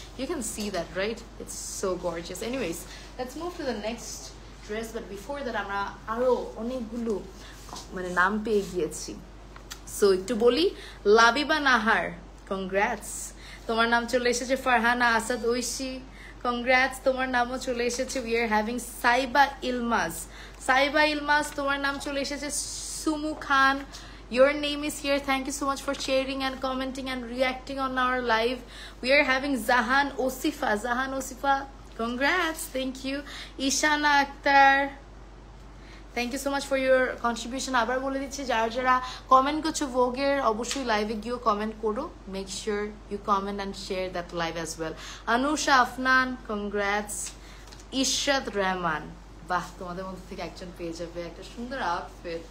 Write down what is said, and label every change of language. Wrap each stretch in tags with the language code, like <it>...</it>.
<en>You can see that, right? It's so gorgeous. Anyways, let's move to the next dress, but before that</en> <bn>আমরা আরো অনেকগুলো মানে নাম পেয়ে গিয়েছি। সো একটু বলি, লাবিবা নাহার, কংগ্রাটস, তোমার নাম চলে এসেছে। ফারহানা আসাদ ঐশী, কংগ্রাটস, তোমার নামও চলে এসেছে।</bn> <en>we are having</en> <bn>Saiba ইলমাজ, Saiba ইলমাজ, তোমার নাম চলে এসেছে।</bn> <en>Sumu Khan, your name is here. Thank you so much for sharing and commenting and reacting on our live. We are having Zahan Osifa, Zahan Osifa, congrats, thank you. Ishana Akhtar, thank you so much for your contribution.</en> <bn>আবার বলে দিচ্ছি, যারা যারা comment করছো ভোগের, অবশ্যই লাইভে গিয়েও কমেন্ট করো।</bn> <en>Make sure you comment and share that live as well. Anusha Afnan, congrats.</en> <bn>Ishrat Rahman, বাহ, তোমাদের মধ্যে থেকে একজন পেয়ে যাবে একটা সুন্দর আউটফিট।</bn>